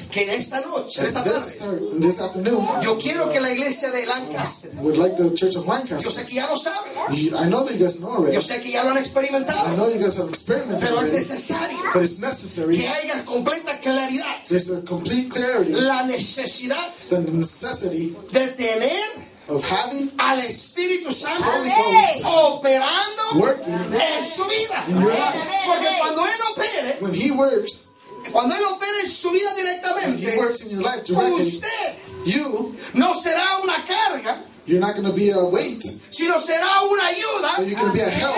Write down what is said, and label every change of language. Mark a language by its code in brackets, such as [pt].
[es] Que en esta noche, esta tarde. [en] This afternoon. [es] Yo quiero que la iglesia de Lancaster. [en] Would like the church of Lancaster. [es] Yo sé que ya lo saben. [en] I know that you guys know already. [es] Yo sé que ya lo han experimentado. [en] I know you guys have experimented. [es] Pero es necesario. [en] But it's necessary. [es] Que haya completa claridad. [en] There's a complete clarity. [es] La necesidad. [en] The necessity. [es] De tener. [en] Of having. [es] Al Espíritu Santo. [en] Holy Ghost. [es] Operando. [en] Working. [es] En su vida. [en] In your life. [es] Porque cuando él opere. [en] When he works. [es] Cuando él opere en su vida directamente. [en] When he works in your life directly. [es] Usted. [en] You. [es] No será una carga. [en] You're not going to be a weight. [es] Sino será una ayuda. [en] But you're going to be a help.